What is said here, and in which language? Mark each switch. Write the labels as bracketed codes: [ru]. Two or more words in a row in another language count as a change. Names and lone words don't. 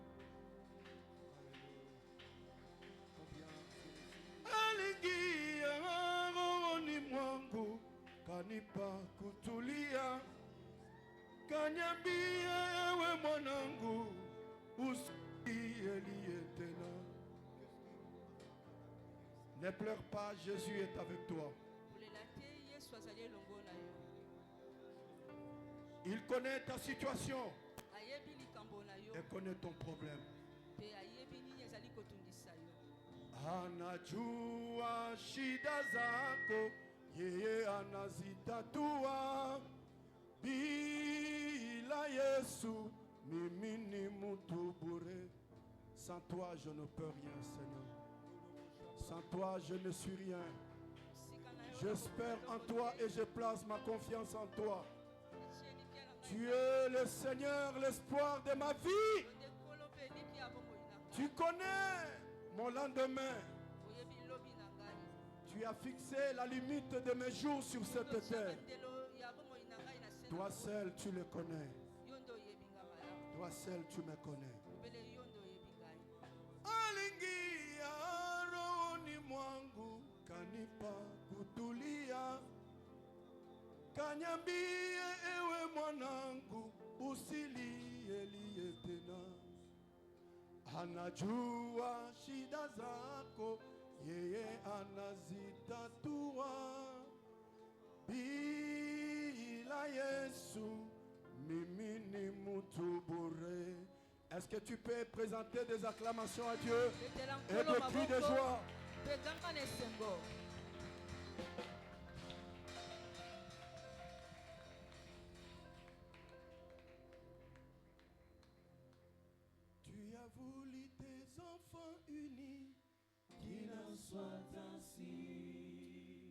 [sw] Aliingia rohoni mwangu kanipa kutulia, kanyambia ewe mwanangu usilie tena. [fr] Ne pleure pas, Jésus est avec toi. Il connaît ta situation et connaît ton problème. [sw] Anajua shida zako, yeye anazitatua. Bila Yesu mimi ni mtu bure. [fr] Sans toi je ne peux rien, Seigneur. Sans toi je ne suis rien. J'espère en toi et je place ma confiance en toi. Tu es le Seigneur, l'espoir de ma vie. Tu connais mon lendemain. Tu as fixé la limite de mes jours sur cette terre. Toi seul tu le connais. Toi seul tu me connais. [sw] Aliingia rohoni mwangu kanipa kutulia, kanyambia ewe mwanangu usilie tena. anajua shida zako, yeye anazitatua. Bila Yesu mimi ni mtu bure. [fr] Est-ce que tu peux présenter des acclamations à Dieu et des cris de joie? Tu as voulu tes enfants unis, qu'il en soit ainsi.